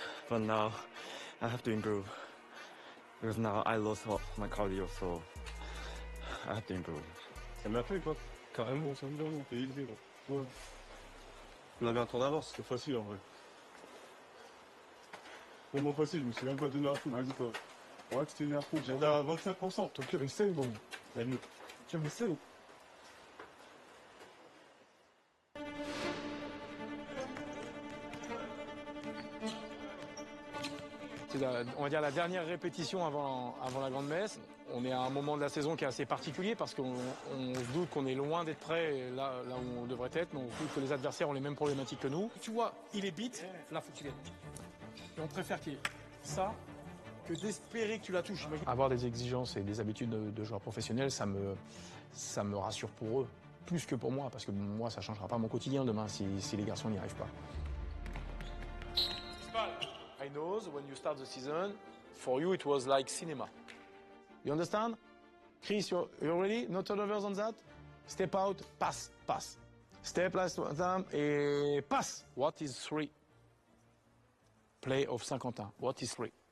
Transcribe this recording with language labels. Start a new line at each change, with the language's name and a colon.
English: But now I have to improve. Because now I lost my cardio, so I have to improve.
French: Ça m'a fait quoi? Carrément, ça me donne. T'es élevé là. Ouais. On avait un temps d'avance, c'était facile en vrai. Vraiment facile, je me suis même pas donné à fond. Vas-y toi. Ouais, tu t'es donné à fond. J'étais à 25%. Ton cœur essaye, bon. La nuit. Tu me sais. C'est on va dire la dernière répétition avant la grande messe. On est à un moment de la saison qui est assez particulier parce qu'on se doute qu'on est loin d'être prêt là où on devrait être, mais on se doute que les adversaires ont les mêmes problématiques que nous. Tu vois, il est beat, là faut que tu gagnes. Et on préfère qu'il y ait ça que d'espérer que tu la touches. Avoir des exigences et des habitudes de joueurs professionnels, ça me rassure pour eux, plus que pour moi, parce que moi ça changera pas mon quotidien demain si les garçons n'y arrivent pas.
English: I know when you start the season, for you it was like cinema. You understand? Chris, you're ready? No turnovers on that? Step out, pass, pass. Step last time, et pass. What is 3? Play of Saint-Quentin. What is 3?